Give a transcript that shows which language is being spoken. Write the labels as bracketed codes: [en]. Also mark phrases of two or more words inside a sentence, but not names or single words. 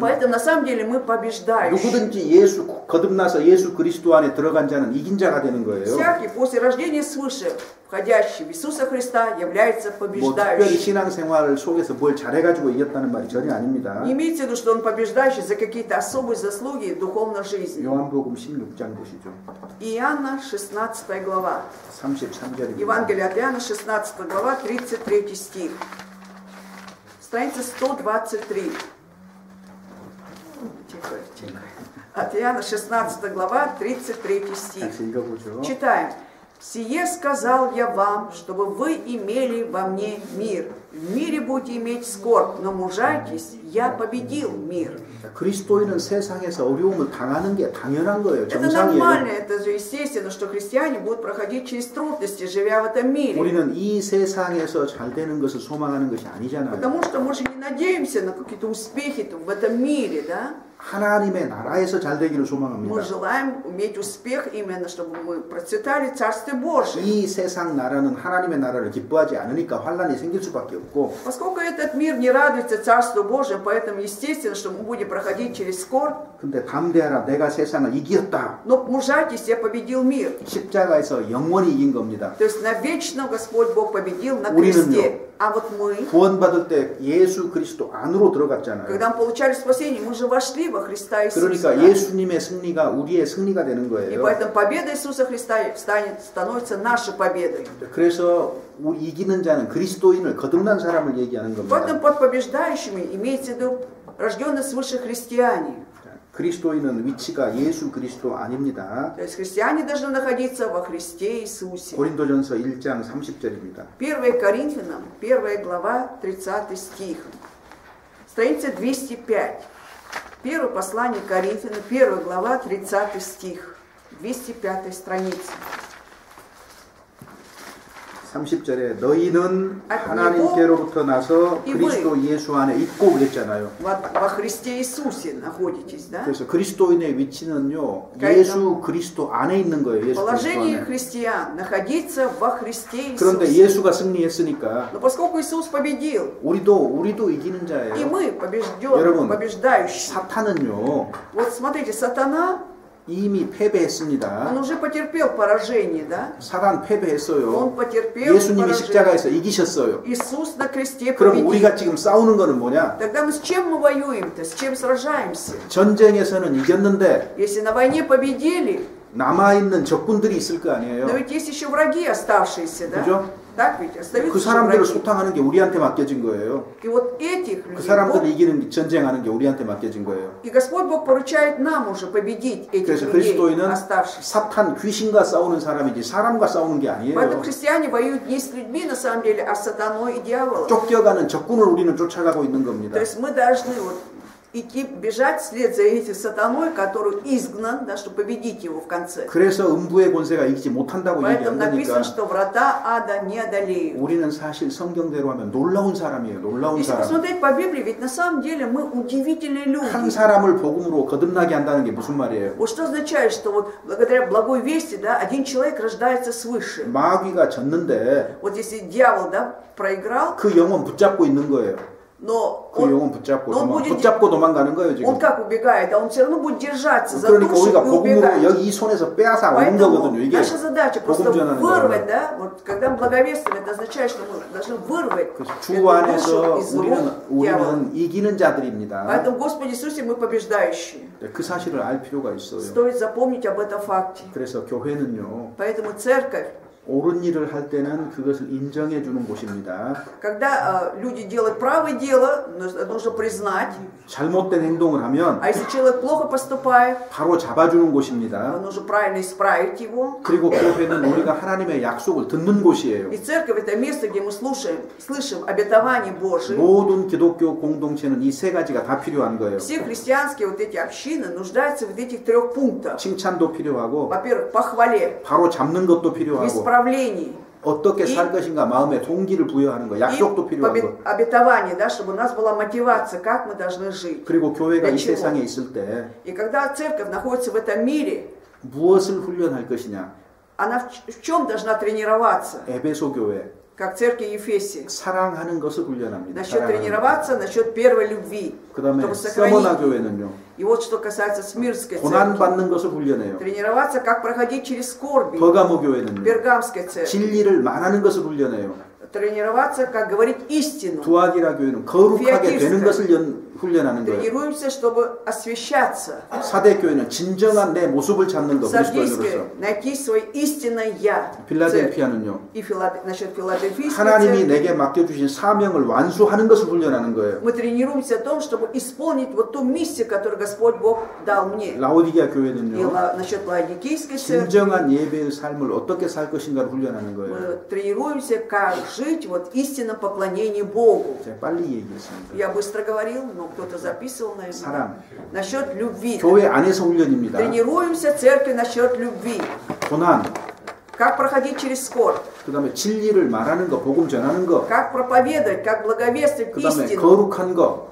[ru] Поэтому на самом деле мы побеждающие. [ko] 누구든지 예수 거듭나서 예수 그리스도 안에 들어간 자는 이긴 자가 되는 거예요. [ru] Всякий после рождения свыше, входящий в Иисуса Христа, является [ko] 뭐 특별히 [ru] побеждающим. [ko] 신앙생활 속에서 뭘 잘해가지고 이겼다는 말이 전혀 아닙니다. [ru] Не имейте в виду, что он побеждающий за какие-то особые заслуги в духовной жизни. [ko] 요한복음 16장 보시죠. [ru] Иоанна, 16 глава. [ko] 33절입니다. [ru] Евангелие от Иоанна, 16 глава, 33 стих. Страница 123. Тихо. От Иоанна, 16 глава, 33 стих. [ko] 같이 읽어보죠. [ru] Читаем. «Сие сказал я вам, чтобы вы имели во мне мир. в мире будете иметь скорбь, но мужайтесь, я победил мир. [ko] 그리스도인은 세상에서 어려움을 당하는 게 당연한 거예요. [ru] Это [ko] 정상이에요. [ru] нормально, это же естественно, что христиане будут проходить через трудности, живя в этом мире. [ko] 우리는 이 세상에서 잘 되는 것을 소망하는 것이 아니잖아요. [ru] Потому что мы же не надеемся на какие-то успехи в этом мире, да? [ko] 하나님의 나라에서 잘 되기를 소망합니다. [ru] Мы желаем иметь успех именно, чтобы мы процветали в Царстве Божьем. [ko] 이 세상 나라는 하나님의 나라를 기뻐하지 않으니까 환란이 생길 수밖에 없고 [ru] Поскольку этот мир не радуется Царству Божьему, поэтому естественно, что мы будем проходить через скорбь. [ko] 근데 담대하라 내가 세상을 이겼다. [ru] Но мужайтесь, я победил мир. [ko] 십자가에서 영원히 이긴 겁니다. [ru] То есть навечно Господь Бог победил на [ko] 우리는요. [ru] кресте. А вот мы, [ko] 구원받을 때 예수 그리스도 안으로 들어갔잖아요. [ru] когда мы получали спасение, мы же вошли во Христа Иисуса. [ko] 그러니까 예수님의 승리가 우리의 승리가 되는 [ru] И [ko] 거예요. [ru] поэтому победа Иисуса Христа становится нашей победой. [ko] 그래서 우리 이기는 자는 그리스도인을 거듭난 사람을 얘기하는 겁니다. [ru] Поэтому под побеждающими имеется в виду рожденные свыше христиане. [ko] 그리스도인은 위치가 예수 그리스도 아닙니다. [ru] То есть христиане должны находиться во Христе Иисусе. [ko] 고린도전서 1장 30절입니다. [ru] 1 Коринфянам, 1 глава, 30 стих. Страница 205. Первое послание Коринфянам, 1 глава, 30 стих. 205 страница. [ko] 30절에 너희는 하나님께로부터 나서 그리스도 예수 안에 있고 그랬잖아요. [ru] Во Христе Иисусе находитесь, да? [ko] 그래서 그리스도인의 위치는요. 예수 그리스도 안에 있는 거예요. 예수 그리스도 [ru] Положение [ko] 안에. [ru] христиан находиться во Христе [ko] 그런데 [ru] Иисусе. [ko] 예수가 승리했으니까 [ru] Но поскольку Иисус победил, [ko] 우리도 이기는 [ru] и [ko] 자예요. [ru] мы [ko] 여러분, [ru] побеждающие. [ko] 사탄은요. [ru] Вот смотрите, сатана, [ko] 이미 패배했습니다. [ru] он уже потерпел поражение, да? [ko] 사단 패배했어요. [ru] Он потерпел [ko] 예수님이 [ru] поражение. [ko] 십자가에서 이기셨어요. [ru] Иисус на кресте [ko] 그럼 [ru] победил. [ko] 우리가 지금 싸우는 거는 뭐냐? [ru] Тогда мы с чем мы воюем-то? С чем сражаемся? [ko] 전쟁에서는 이겼는데 [ru] Если на войне победили, [ko] 남아있는 적군들이 있을 거 [ru] но [ko] 아니에요. [ru] ведь есть еще враги оставшиеся, да? [ko] 그죠? [ru] Так ведь? Остаются [ko] 그 [ru] еще [ko] 사람들을 [ru] враги. [ko] 소탕하는 게 우리한테 맡겨진 거예요. [ru] И вот этих [ko] 그 [ru] людей [ko] 사람들을 [ru] Бог, [ko] 이기는 전쟁하는 게 우리한테 맡겨진 거예요. [ru] и Господь Бог поручает нам уже победить этих [ko] 그래서 [ru] людей, [ko] 그리스도인은 [ru] оставшихся. [ko] 사탄 귀신과 싸우는 사람이지 사람과 싸우는 게 [ru] Поэтому [ko] 아니에요. [ru] христиане воюют не с людьми на самом деле, а с сатаной и дьяволом. [ko] 쫓겨가는 적군을 우리는 쫓아가고 있는 겁니다. [ru] То есть мы должны вот идти, бежать вслед за этим сатаной, который изгнан, да, чтобы победить его в конце. [ko] 그래서 음부의 권세가 이기지 못한다고 [ru] Поэтому [ko] 얘기한다니까. [ru] написано, что врата ада не одолеют. [ko] 우리는 사실 성경대로 하면 놀라운 사람이에요. 놀라운 [ru] Если [ko] 사람. [ru] посмотреть по Библии, ведь на самом деле мы удивительные [ko] 한 [ru] люди. [ko] 사람을 복음으로 거듭나게 한다는 게 무슨 말이에요? [ru] Вот что означает, что вот благодаря благой вести, да, один человек рождается свыше. [ko] 마귀가 졌는데 [ru] Вот если дьявол, да, проиграл, [ko] 그 영혼 붙잡고 있는 거예요. [ru] но [ko] 그 영혼 붙잡고 [ru] но он будет, [ko] 붙잡고 도망가는 거예요 지금. [ru] он как убегает, а он все равно будет держаться за [ko] 그러니까 [ru] душу [ko] 우리가 [ru] и [ko] 복음으로 [ru] убегать. [ko] 여기 이 손에서 빼앗아 오는 [ru] Поэтому [ko] 거거든요. 이게 [ru] наша задача просто [ko] 복음 전하는 [ru] вырвать, [ko] 거예요. [ru] да, вот когда мы благовествуем, это означает, что мы должны вырвать [ko] 그래서 [ru] эту [ko] 주 [ru] душу [ko] 안에서 [ru] из рук дьявола. [ko] 우리는 이기는 자들입니다. [ru] Поэтому, Господи Иисусе, мы побеждающие. [ko] 그 사실을 알 필요가 있어요. [ru] Стоит запомнить об этом факте. [ko] 그래서 교회는요. [ru] Поэтому церковь, [ko] 옳은 일을 할 때는 그것을 인정해 주는 곳입니다. [ru] когда люди делают правое дело, нужно признать. [ko] 잘못된 행동을 하면 [ru] А если человек плохо поступает, [ko] 바로 잡아주는 곳입니다. [ru] нужно правильно исправить его. [ko] 그리고 교회는 우리가 하나님의 약속을 듣는 곳이에요. [ru] И церковь — это место, где мы слышим обетование Божие. [ko] 모든 기독교 공동체는 이 세 가지가 다 필요한 거예요. [ru] Все христианские вот эти общины нуждаются в этих трех пунктах. [ko] 칭찬도 필요하고 [ru] Во-первых, похвале, [ko] 바로 잡는 것도 [ru] в [ko] 필요하고 [ru] исправлении. [ko] 어떻게 살 것인가 마음에 동기를 부여하는 거, 약속도 [ru] И [ko] 필요하고 [ru] обетование, да, чтобы у нас была мотивация, как мы должны жить. [ko] 그리고 교회가 [ru] для [ko] 이 [ru] чего? [ko] 세상에 있을 때 [ru] И когда церковь находится в этом мире, [ko] 무엇을 훈련할 것이냐? [ru] она в чем должна тренироваться? [ko] 에베소 교회 [ru] Как церковь Ефесии. [ko] 사랑하는 것을 훈련합니다. [ru] Насчет [ko] 사랑하는 [ru] тренироваться, насчет первой любви. [ko] 그다음에 [ru] Чтобы [ko] 서머나 [ru] сохранить. [ko] 교회는요. [ru] И вот что касается Смирской [ko] 고난 [ru] церкви. [ko] 받는 것을 훈련해요. [ru] Тренироваться, как проходить через скорби. [ko] 버가모 교회는요. [ru] Пергамской церкви. [ko] 진리를 말하는 것을 훈련해요. [ru] Тренироваться, как говорить истину. [ko] 두아디라 교회는 거룩하게 되는 피아티스트. 것을 훈련하는 거예요. [ru] Тренируемся, чтобы освещаться. [ko] 사대 교회는 진정한 내 모습을 찾는 거 그리스도인으로서. [ru] Сардийское, найти свое истинное «я». [ko] 필라델피아는요. [ru] И насчет филадельфийской [ko] 하나님이 [ru] церкви. [ko] 내게 맡겨주신 사명을 완수하는 것을 훈련하는 거예요. [ru] Мы тренируемся о том, чтобы исполнить вот ту миссию, которую Господь Бог дал мне. [ko] 라오디게아 [ru] И [ko] 교회는요. [ru] насчет Ладикийской церкви. [ko] 진정한 예배의 삶을 어떻게 살 것인가를 훈련하는 거예요. [ru] Мы тренируемся, как жить вот в истинном поклонении Богу. [ko] 제가 빨리 얘기했습니다. [ru] Я быстро говорил, но кто-то записывал, наверное. [ko] 사랑. [ru] Насчет любви. [ko] 교회 안에서 훈련입니다. [ru] Тренируемся в церкви насчет любви. [ko] 고난, [ru] Как проходить через скорбь. [ko] 그다음에 진리를 말하는 거, 복음 전하는 거, [ru] Как проповедовать, как благовествовать [ko] 그다음에 [ru] истину. [ko] 거룩한 거,